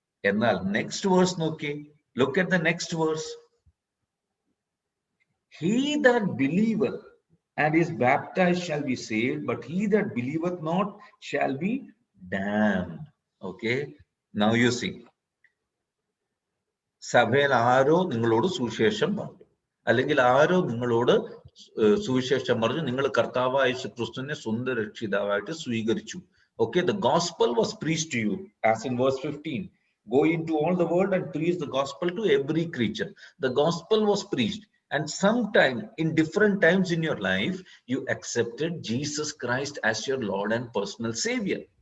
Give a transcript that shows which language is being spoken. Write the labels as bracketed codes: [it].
[ml] എന്നാൽ [en] next verse [ml] നോക്കി. [en] Look at the next verse. He that believeth and is baptized shall be saved, but he that believeth not shall be damned. Okay. Now you see. [ml] സഭയിൽ ആരോ നിങ്ങളോട് സുവിശേഷം പറഞ്ഞു, അല്ലെങ്കിൽ ആരോ നിങ്ങളോട് സുവിശേഷം പറഞ്ഞു, നിങ്ങൾ കർത്താവായ യേശു ക്രിസ്തുവിനെ സ്വന്തം രക്ഷിതാവായിട്ട് സ്വീകരിച്ചു. [en] Okay, the gospel was preached to you, as in verse 15. Go into all the world and preach the gospel to every creature. The gospel was preached, and sometime in different times in your life, you accepted Jesus Christ as your Lord and personal Savior.